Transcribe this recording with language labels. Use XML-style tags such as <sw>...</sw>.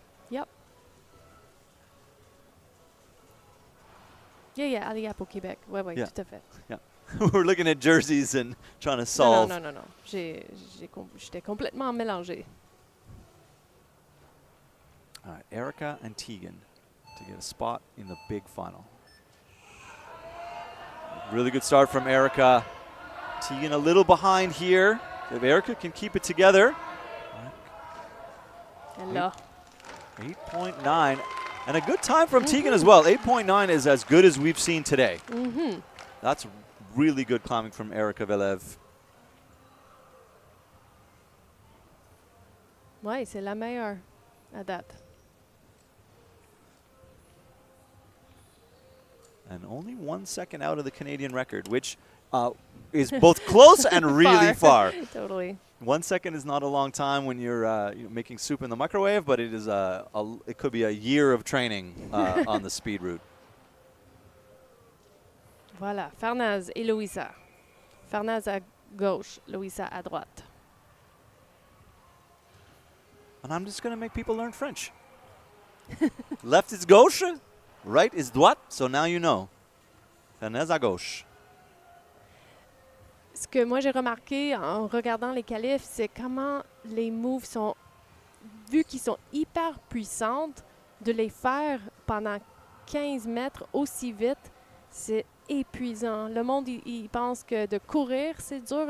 <en>Yep. Yeah,</en> <fr>alley up au Québec. Ouais,</fr> <en>Yeah.</en> <fr>tout à fait.</fr> <en>Yeah. We're looking at jerseys and trying to solve.</en> <fr>Non. J'étais complètement mélangée.</fr> <en>All right, Erica and Tegan to get a spot in the big final. Really good start from Erica. Tegan a little behind here. If Erica can keep it together. And là. 8.9. And a good time from Tegan as well. 8.9 is as good as we've seen today. That's really good climbing from Erika Velev.</en> <fr>Oui, c'est la meilleure à date.</fr> <en>And only 1 second out of the Canadian record, which is both close and really far. Totally. 1 second is not a long time when you're making soup in the microwave, but it is it could be a year of training on the speed route.</en> <fr>Voilà, Farnaz et Louisa. Farnaz à gauche, Louisa à droite.</fr> <en>And I'm just going to make people learn French. Left is gauche, right is droite, so now you know.</en> <fr>Farnaz à gauche. Ce que moi j'ai remarqué en regardant les qualifs, c'est comment les moves sont, vu qu'ils sont hyper puissantes, de les faire pendant 15 mètres aussi vite, c'est épuisant. Le monde, il pense que de courir, c'est dur.</fr>